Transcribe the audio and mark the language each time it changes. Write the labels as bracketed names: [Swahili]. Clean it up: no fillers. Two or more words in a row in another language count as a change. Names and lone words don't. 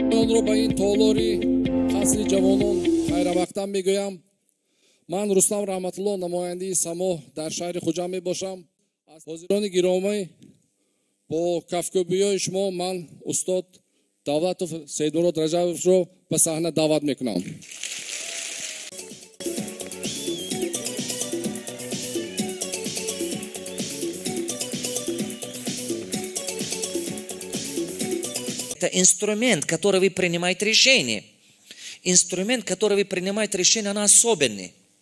[Tajik] онро ба ин толори қасри ҷавонон хайравақтан мегӯям. ман Рустам Раҳматулло намояндаи само дар шаҳри Хуҷанд мебошам. аз ҳозирони гиромӣ бо кафкӯбиёи шумо ман устод Давлатов Саидмурод Раҷабовро ба саҳна даъват мекунам. [Russian] Это инструмент, который вы принимаете решение. Инструмент, который вы принимаете решение, он особенный.